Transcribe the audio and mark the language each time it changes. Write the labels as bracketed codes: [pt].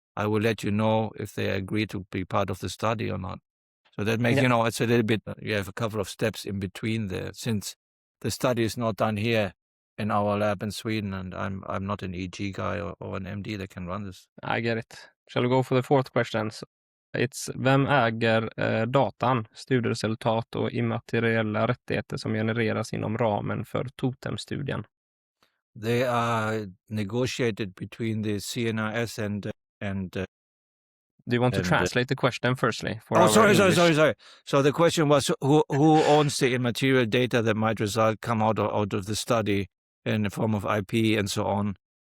[en] I will let you know if they agree to be part of the study or not. So that makes, it's a little bit, you have a couple of steps in between there, since the study is not done here in our lab in Sweden, and I'm not an EG guy or an MD that can run this. I get it. Shall we go for the fourth question? It's [sv] vem äger datan, studieresultat och immateriella rättigheter som genereras inom ramen för TOTEM-studien? [en] They are negotiated between the CNRS and do you want to translate the question firstly? Sorry. So the question was who owns the immaterial data that might come out of the study in the form of IP and so on.